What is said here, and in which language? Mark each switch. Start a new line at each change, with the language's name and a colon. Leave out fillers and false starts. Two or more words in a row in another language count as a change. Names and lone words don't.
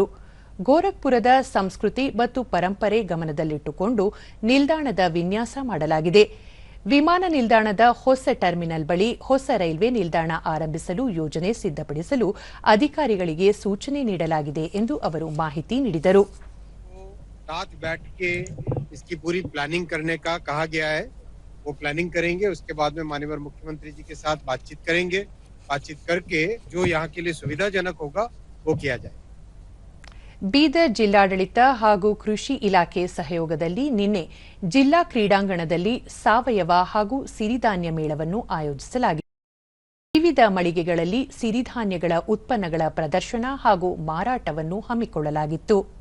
Kannada: ಗೋರಖ್ಪುರದ ಸಂಸ್ಕೃತಿ ಮತ್ತು ಪರಂಪರೆ ಗಮನದಲ್ಲಿಟ್ಟುಕೊಂಡು ನಿಲ್ದಾಣದ ವಿನ್ಯಾಸ ಮಾಡಲಾಗಿದೆ. ವಿಮಾನ ನಿಲ್ದಾಣದ ಹೊಸ ಟರ್ಮಿನಲ್ ಬಳಿ ಹೊಸ ರೈಲ್ವೆ ನಿಲ್ದಾಣ ಆರಂಭಿಸಲು ಯೋಜನೆ ಸಿದ್ಧಪಡಿಸಲು ಅಧಿಕಾರಿಗಳಿಗೆ ಸೂಚನೆ ನೀಡಲಾಗಿದೆ ಎಂದು ಅವರು ಮಾಹಿತಿ ನೀಡಿದರು.
Hindi: वो प्लानिंग करेंगे, उसके बाद में माननीय मुख्यमंत्री जी के साथ बातचीत करेंगे. बातचीत करके जो यहाँ के लिए सुविधाजनक होगा वो किया जाए.
Kannada: ಬೀದರ್ ಜಿಲ್ಲಾಡಳಿತ ಹಾಗೂ ಕೃಷಿ ಇಲಾಖೆ ಸಹಯೋಗದಲ್ಲಿ ನಿನ್ನೆ ಜಿಲ್ಲಾ ಕ್ರೀಡಾಂಗಣದಲ್ಲಿ ಸಾವಯವ ಹಾಗೂ ಸಿರಿಧಾನ್ಯ ಮೇಳವನ್ನು ಆಯೋಜಿಸಲಾಗಿದೆ. ವಿವಿಧ ಮಳಿಗೆಗಳಲ್ಲಿ ಸಿರಿಧಾನ್ಯಗಳ ಉತ್ಪನ್ನಗಳ ಪ್ರದರ್ಶನ ಹಾಗೂ ಮಾರಾಟವನ್ನು ಹಮ್ಮಿಕೊಳ್ಳಲಾಗಿತ್ತು.